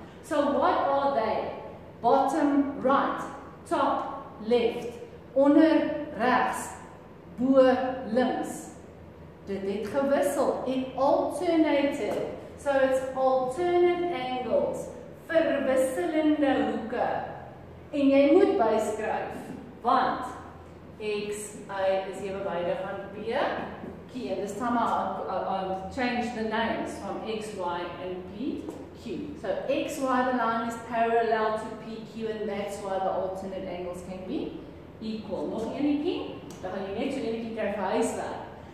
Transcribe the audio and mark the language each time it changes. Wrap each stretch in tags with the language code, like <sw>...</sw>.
<en>So what are they? Bottom right, top left,</en> <af>onder regs, bo links. Dit het gewissel.</af> <en>It alternated. So it's alternate angles.</en> <af>Verwisselende hoeke. En jy moet byskryf, want XA is evenwydig aan B, Q.</af> <en>And this time I'll change the names from X, Y, and P, Q. So X, Y, the line is parallel to PQ, and that's why the alternate angles can be equal.</en> <af>Nog enetjie? Dan gaan jy net so enetjie kry vir huiswerk.</af>